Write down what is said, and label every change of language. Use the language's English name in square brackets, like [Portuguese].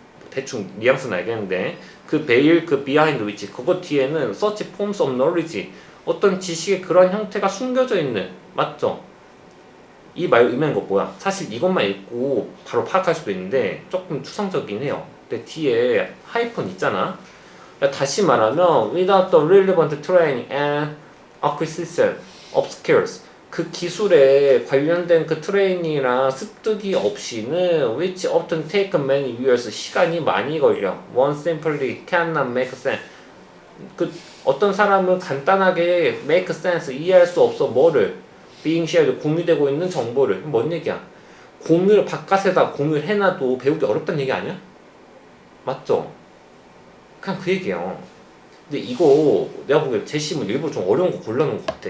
[Korean] 대충 뉘앙스는 알겠는데 그 베일, 그 [English] behind which, [Korean] 그거 뒤에는 [English] such forms of knowledge, [Korean] 어떤 지식의 그런 형태가 숨겨져 있는, 맞죠? 이 말 의미하는 거 뭐야? 사실 이것만 읽고 바로 파악할 수도 있는데 조금 추상적이긴 해요. 근데 뒤에 하이픈 있잖아. 다시 말하면 [English] without the relevant training and acquisition of skills, [Korean] 그 기술에 관련된 그 트레이닝이나 습득이 없이는 [English] which often take many years, [Korean] 시간이 많이 걸려. [English] one simply cannot make sense. [Korean] 그 어떤 사람은 간단하게 [English] make sense, [Korean] 이해할 수 없어. 뭐를? [English] being shared, [Korean] 공유되고 있는 정보를. 뭔 얘기야? 공유를 바깥에다 공유를 해놔도 배우기 어렵다는 얘기 아니야? 맞죠? 그냥 그 얘기예요. 근데 이거 내가 보기엔 제시문 일부러 좀 어려운 거 골라놓은 것 같아.